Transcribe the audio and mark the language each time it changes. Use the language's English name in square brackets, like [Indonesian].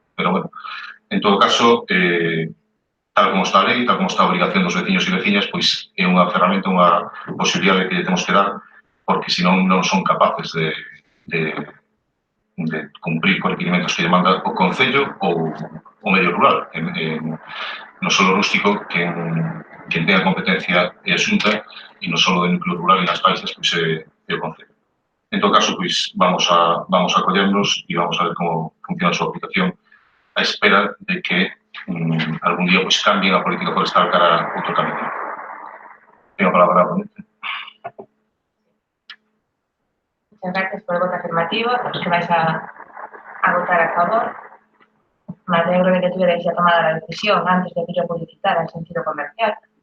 [Galician] Pero, bueno, en todo caso, tal como está a lei, tal como está a obrigación dos veciños e veciñas, pois é unha ferramenta, unha posibilidade que temos que dar, porque senón non son capaces de cumprir con requerimentos que demanda o Concello ou o medio rural. No solo rústico, quen ten a competencia é a Xunta, e no solo do núcleo rural e nas faixas, pois é o Concello. En todo caso, pois vamos a acollernos e vamos a ver como funciona a súa aplicación a espera de que algún día pois cambien a política forestal cara a outro camino. [Spanish] Tengo a palabra a ponente. Muchas gracias por el voto afirmativo, los que vais a votar a favor. Me alegro de que tuvierais ya tomada la decisión antes de que yo publicitara en sentido comercial.